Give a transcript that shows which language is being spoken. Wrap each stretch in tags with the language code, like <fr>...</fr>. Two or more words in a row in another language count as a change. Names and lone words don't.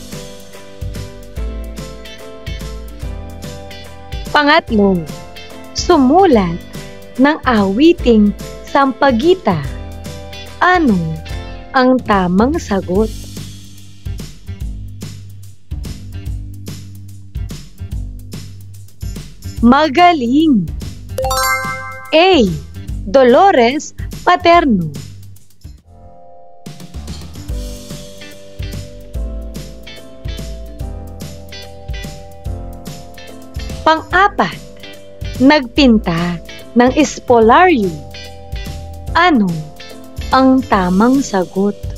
<tl>Pangatlo, sumulat ng awiting Sampaguita. Ano ang tamang sagot? Magaling. A. Dolores Paterno. Pang-apat, nagpinta ng espolaryo. Ano ang tamang sagot?</tl>